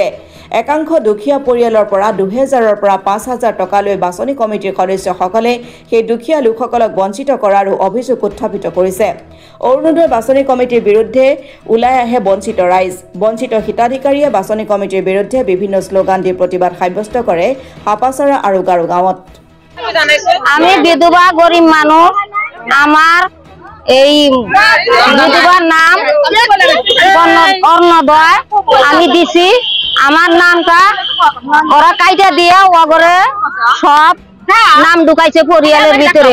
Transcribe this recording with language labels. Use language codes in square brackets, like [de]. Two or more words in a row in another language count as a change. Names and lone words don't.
[as] একাংশ দুখীয়া পৰিয়ালৰ পৰা ২০০০ৰ পৰা ৫০০০ টকালৈ বাছনি কমিটিৰ সদস্যসকলে সেই দুখীয়া লোকসকলক বঞ্চিত কৰাৰো অভিযোগ উত্থাপিত কৰিছে। অৰুণোদয় বাছনি কমিটিৰ বিৰুদ্ধে ওলাই আহে বঞ্চিত ৰাইজ। বঞ্চিত হিতাধিকাৰীয়ে বাছনি কমিটিৰ বিৰুদ্ধে বিভিন্ন শ্লোগান দি প্ৰতিবাদ সাব্যস্ত কৰে হাপাচাৰা আৰু গাৰুগাঁৱত। [bn] আমি বিধবা গরিব মানুষ, আমার এই বিধবার নাম অর্ণোদয় আমি দিছি। আমার নামটা ওরা কাইটা দিয়ে ওগরে সব নাম ঢুকাইছে পরিয়ালের ভিতরে।